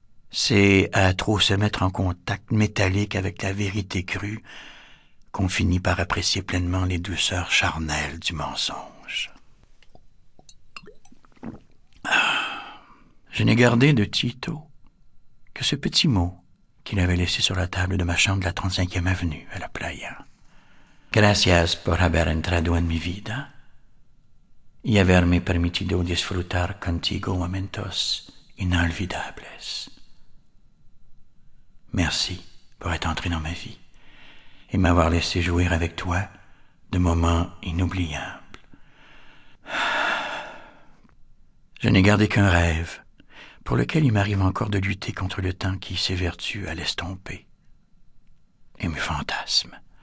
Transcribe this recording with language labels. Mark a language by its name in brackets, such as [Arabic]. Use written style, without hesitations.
[French] C'est à trop se mettre en contact métallique avec la vérité crue qu'on finit par apprécier pleinement les douceurs charnelles du mensonge. Je n'ai gardé de Tito que ce petit mot qu'il avait laissé sur la table de ma chambre de la 35e avenue à la Playa. [Spanish] Gracias por haber entrado en mi vida y haberme permitido disfrutar contigo momentos inolvidables. [French] Merci pour être entré dans ma vie et m'avoir laissé jouir avec toi de moments inoubliables. Je n'ai gardé qu'un rêve, pour lequel il m'arrive encore de lutter contre le temps qui s'évertue à l'estomper, et mes fantasmes.